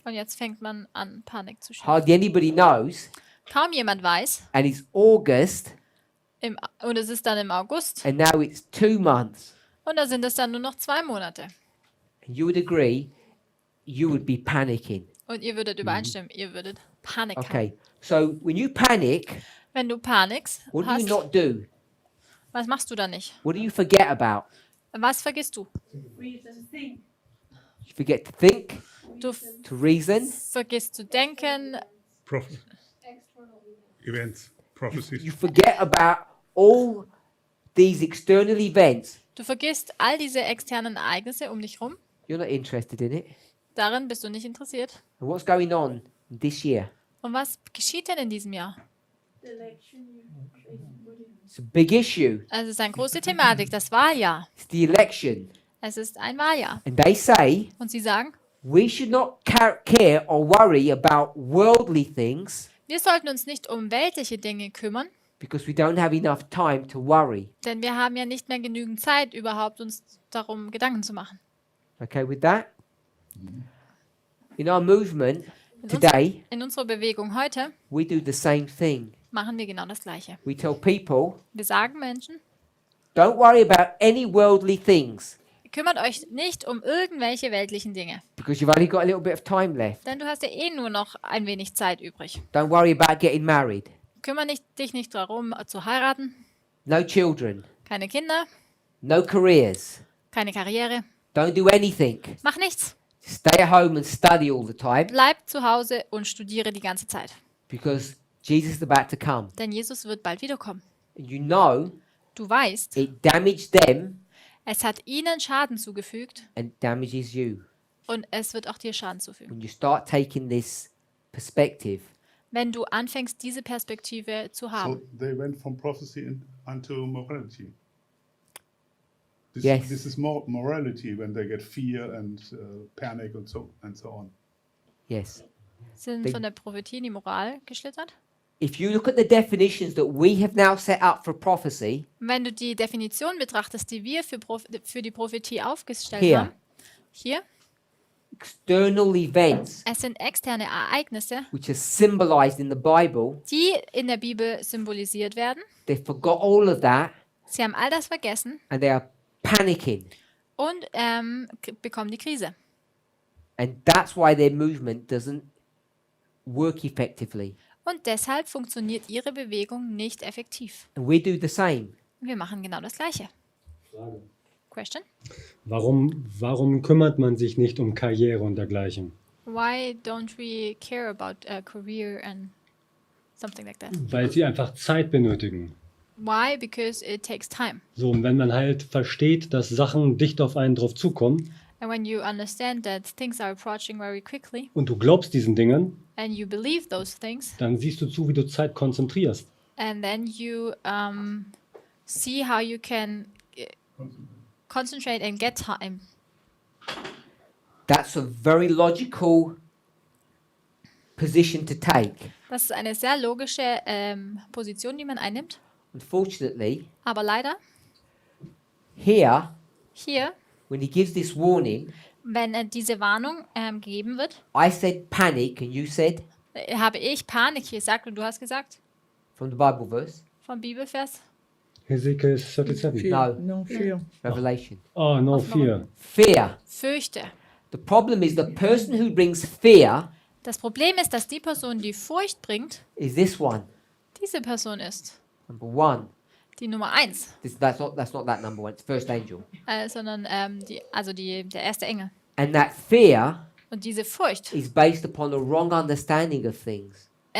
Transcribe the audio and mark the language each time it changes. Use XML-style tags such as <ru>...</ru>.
<de>Und jetzt fängt man an, Panik zu schieben.</de> <en>Hardly anybody knows.</en> <de>Kaum jemand weiß.</de> <en>And it's August</en> <de>Und es ist dann im August.</de> <en>and now it's 2 months.</en> <de>Und da sind es dann nur noch 2 Monate.</de> <en>And you would agree you would be panicking.</en> <de>Und ihr würdet übereinstimmen, ihr würdet Panik haben.</de> <en>Okay. So when you panic,</en> <de>Wenn du Panik</de> <en>what do you</en> <de>hast,</de> <en>not do?</en> <de>was machst du dann nicht?</de> <en>What do you forget about?</en> <de>Was vergisst du?</de> <en>Reason, think. You forget to think,</en> <de>Du</de> <en>to reason.</en> <de>vergisst zu denken,</de> <en>Events, prophecies. You forget about all these external events.</en> <de>du vergisst all diese externen Ereignisse um dich rum.</de> <en>You're not interested in it.</en> <de>Darin bist du nicht interessiert.</de> <en>And what's going on this year?</en> <de>Und was geschieht denn in diesem Jahr?</de> <en>The election, you It's a big issue.</en> <de>Also es ist eine große Thematik, das Wahljahr.</de> <en>It's the election.</en> <de>Es ist ein Wahljahr.</de> <en>And they say</en> <de>Und sie sagen,</de> <en>we should not care or worry about worldly things</en> <de>wir sollten uns nicht um weltliche Dinge kümmern,</de> <en>because we don't have enough time to worry.</en> <de>denn wir haben ja nicht mehr genügend Zeit, überhaupt uns darum Gedanken zu machen.</de> <en>Okay with that? In our movement</en> <de>In,</de> <en>today,</en> <de>in unserer Bewegung heute</de> <en>we do the same thing.</en> <de>machen wir genau das Gleiche.</de> <en>We tell people,</en> <de>Wir sagen Menschen,</de> <en>don't worry about any worldly things</en> <de>kümmert euch nicht um irgendwelche weltlichen Dinge,</de> <en>because you've only got a little bit of time left.</en> <de>denn du hast ja eh nur noch ein wenig Zeit übrig.</de> <en>Don't worry about getting married.</en> <de>Dich nicht darum, zu heiraten,</de> <en>No children.</en> <de>keine Kinder,</de> <en>No careers.</en> <de>keine Karriere,</de> <en>Don't do anything.</en> <de>mach nichts.</de> <en>Stay at home and study all the time</en> <de>Bleib zu Hause und studiere die ganze Zeit,</de> <en>because Jesus is about to come.</en> <de>denn Jesus wird bald wiederkommen.</de> <en>And you know</en> <de>Du weißt,</de> <en>it damaged them</en> <de>es hat ihnen Schaden zugefügt</de> <en>and damages you.</en> <de>und es wird auch dir Schaden zufügen.</de> <en>When you start taking this perspective,</en> <de>Wenn du anfängst, diese Perspektive zu haben.</de> <en>So they went from prophecy unto morality. Yes. This is more morality when they get fear and panic and so on. yes.</en> <de>Sind</de> <en>They-</en> <de>von der Prophetie in die Moral geschlittert.</de> <en>If you look at the definitions that we have now set up for prophecy,</en> <de>Wenn du die Definition betrachtest, die wir für die Prophetie aufgestellt</de> <en>Here.</en> <de>haben, hier,</de> <en>external events</en> <de>es sind externe Ereignisse,</de> <en>which are symbolized in the Bible,</en> <de>die in der Bibel symbolisiert werden.</de> <en>they forgot all of that</en> <de>Sie haben all das vergessen</de> <en>and they are panicking.</en> <de>und bekommen die Krise.</de> <en>And that's why their movement doesn't work effectively.</en> <de>Und deshalb funktioniert ihre Bewegung nicht effektiv.</de> <en>And we do the same.</en> <de>Wir machen genau das Gleiche. Frage.</de> <en>Question?</en> <de>Warum kümmert man sich nicht um Karriere und dergleichen?</de> <en>Why don't we care about a career and something like that?</en> <de>Weil sie einfach Zeit benötigen.</de> <en>Why? Because it takes time.</en> <de>So, und wenn man halt versteht, dass Sachen dicht auf einen drauf zukommen</de> <en>And when you understand that things are approaching very quickly</en> <de>und du glaubst diesen Dingen,</de> <en>and you believe those things,</en> <de>dann siehst du zu, wie du Zeit konzentrierst.</de> <en>and then you see how you can concentrate and get time. That's a very logical position to take.</en> <de>Das ist eine sehr logische Position, die man einnimmt.</de> <en>Unfortunately,</en> <de>Aber leider,</de> <en>here,</en> <de>hier,</de> <en>when he gives this warning,</en> <de>wenn diese Warnung gegeben wird,</de> <en>I said panic and you said</en> <de>habe ich Panik gesagt und du hast gesagt,</de> <en>from the Bible verse.</en> <de>vom Bibelvers, Hesekiel 37.</de> <en>No, Revelation. Oh, no fear. Fear.</en> <de>fürchte.</de> <en>The problem is the person who brings fear</en> <de>Das Problem ist, dass die Person, die Furcht bringt,</de> <en>is this one,</en> <de>diese Person ist.</de> <en>number one.</en> <de>Die Nummer 1.</de> <en>That's not that number one. It's the first angel.</en> <de>Sondern der erste Engel.</de> <en>And that fear</en> <de>Und diese Furcht</de> <en>is based upon a wrong understanding of things.</en>